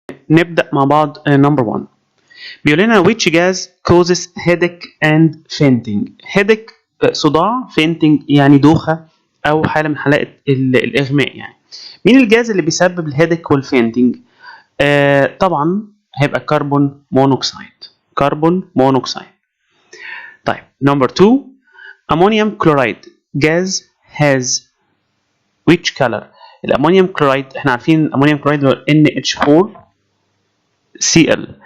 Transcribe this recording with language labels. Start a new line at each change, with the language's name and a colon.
Arabic: نبدأ مع بعض number 1. بيقول لنا
English: which gas causes headache and fainting.
Arabic: headache صداع، fainting يعني دوخة أو حالة من حالات الإغماء يعني. مين الجاز اللي بيسبب الهيدك والفينتنج؟ طبعا هيبقى كربون مونوكسيد. كربون مونوكسيد. طيب
English: number 2 ammonium chloride gas has which color؟
Arabic: الأمونيوم كلورايد احنا عارفين الأمونيوم كلورايد هو NH4Cl.